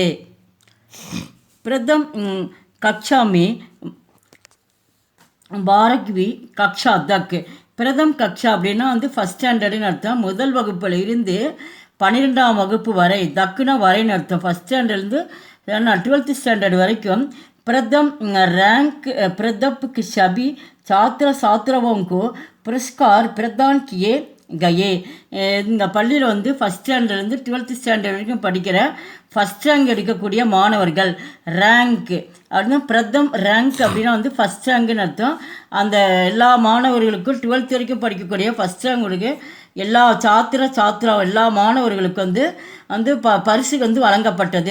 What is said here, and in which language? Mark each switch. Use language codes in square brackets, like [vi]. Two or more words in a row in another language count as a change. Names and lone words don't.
[hi] प्रथम कक्षामि बारहवीं कक्षा तक, [ta] பிரதம் கக்ஷா அப்படின்னா வந்து [en] first standardunnu [ta] அர்த்தம். முதல் வகுப்பில் இருந்து 12ஆம் வகுப்பு வரை, தக்குனா வரைன்னு அர்த்தம். ஃபஸ்ட் ஸ்டாண்டர்ட்லேருந்து 12th ஸ்டாண்டர்ட் வரைக்கும் [hi] प्रथम रैंक प्रदप के सभी छात्र छात्राओं को पुरस्कार प्रदान किए गए. [ta] இந்த பள்ளியில் வந்து [en] first standardlerundhu [ta] 12th ஸ்டாண்டர்ட் வரைக்கும் படிக்கிற [en] first rank [ta] எடுக்கக்கூடிய மாணவர்கள், ரேங்க் அப்படின்னா பிரதம் ரேங்க் அப்படின்னா வந்து [en] first rankn [ta] அர்த்தம். அந்த எல்லா மாணவர்களுக்கும் 12th வரைக்கும் படிக்கக்கூடிய [en] first rank [ta] எல்லா எல்லா மாணவர்களுக்கு வந்து வந்து பரிசு வந்து வழங்கப்பட்டது.